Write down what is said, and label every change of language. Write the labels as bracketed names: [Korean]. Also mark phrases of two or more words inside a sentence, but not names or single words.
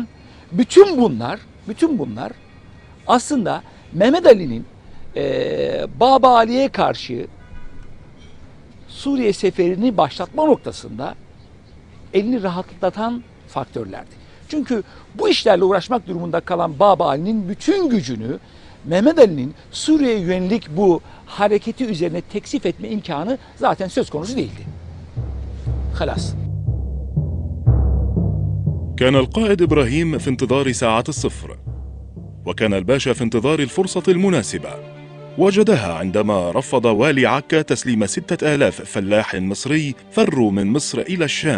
[Turkish] Bütün bunlar aslında Mehmet Ali'nin Baba Ali'ye karşı Suriye seferini başlatma noktasında elini rahatlatan faktörlerdi. Çünkü bu işlerle uğraşmak durumunda kalan Baba Ali'nin bütün gücünü Mehmet Ali'nin Suriye'ye yönelik bu hareketi üzerine teksif etme imkanı zaten söz konusu değildi. [Arabic] خلاص. كان القائد إبراهيم في انتظار ساعة الصفر، وكان الباشا في انتظار الفرصة المناسبة. وجدها عندما رفض والي عكا تسليم 6000 فلاح مصري فروا من مصر إلى الشام.